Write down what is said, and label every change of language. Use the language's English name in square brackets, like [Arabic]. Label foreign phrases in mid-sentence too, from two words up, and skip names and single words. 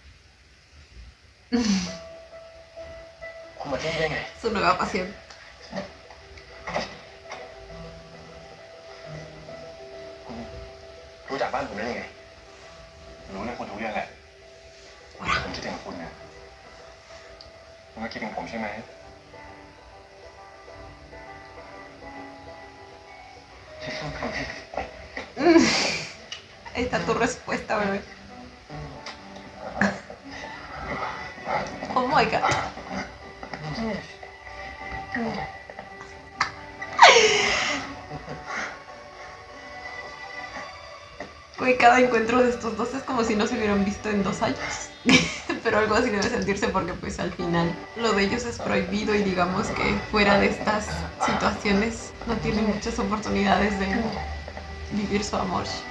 [Thai] คุณมาที่นี่ได้ไง [Spanish] Su nueva pasión. [Thai] รู้จักบ้านผมได้ยังไงรู้ในคนทุกเรื่องแหละผมคิดถึงคุณนะคุณก็คิดถึงผมใช่ไหม [Spanish] Ahí está tu respuesta, bebé. [English] Oh my god. [Spanish] Güey, cada encuentro de estos dos es como si no se hubieran visto en 2 años. Pero algo así debe sentirse porque pues al final lo de ellos es prohibido y digamos que fuera de estas situaciones no tienen muchas oportunidades de vivir su amor.